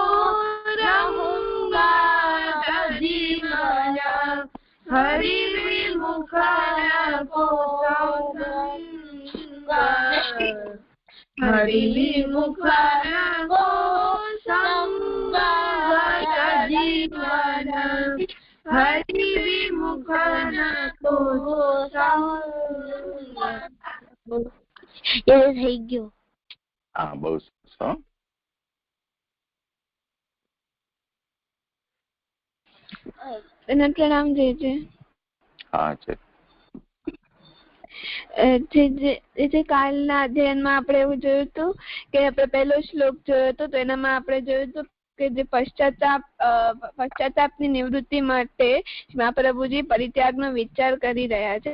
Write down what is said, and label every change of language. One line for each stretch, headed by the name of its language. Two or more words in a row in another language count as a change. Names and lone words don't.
Hindi: रहूंगा जीवन हरि विमुख को संग हरि विमुख को संग जीवन हरि विमुख को संग.
Gujarati: ये થઈ ગયો. હા બહુ સરસ. એના પ્રણામ જે હા છે જે કાલના અધ્યયનમાં આપણે એવું જોયું હતું કે આપણે પહેલો શ્લોક જોયો હતો, તો એનામાં આપણે જોયું હતું કે જે પશ્ચાતાપની નિવૃત્તિ માટે મહાપ્રભુજી પરિત્યાગનો વિચાર કરી રહ્યા છે.